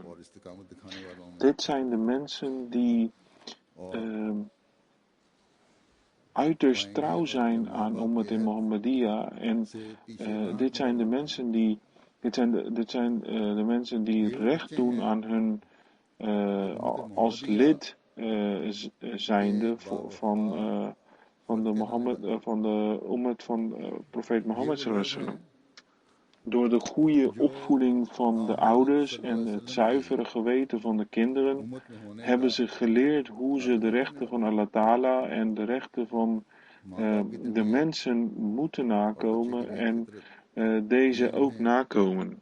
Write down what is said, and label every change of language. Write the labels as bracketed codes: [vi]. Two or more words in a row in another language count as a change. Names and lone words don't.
[nl] Dit zijn de mensen die uiterst trouw zijn aan [ar] Ummat Muhammadiyya [nl] en dit zijn de mensen die recht doen aan hun als lid zijnde van de Ummat van profeet Mohammed [ar] sallallahu alaihi wasallam. [nl] Door de goede opvoeding van de ouders en het zuivere geweten van de kinderen hebben ze geleerd hoe ze de rechten van [ar] Allah Ta'ala [nl] en de rechten van de mensen moeten nakomen en deze ook nakomen.